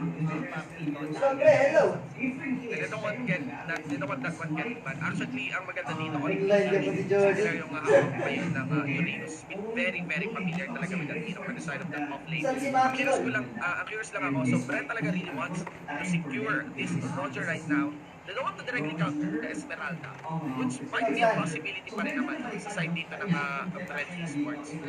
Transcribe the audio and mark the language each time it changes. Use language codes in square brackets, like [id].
[en] They don't want that one get ban. [tl] Actually, ang maganda dito, sila yung hawak pa yun ng Uranus. [en] Very, very familiar talaga with that on the side of that off lane. [tl] Ang curious lang ako, [en] so Brent talaga really wants to secure this Roger right now. They don't want to directly counter the Esmeralda, which might be a possibility [tl] pa rin naman sa side dito ng [en] Brent Esports.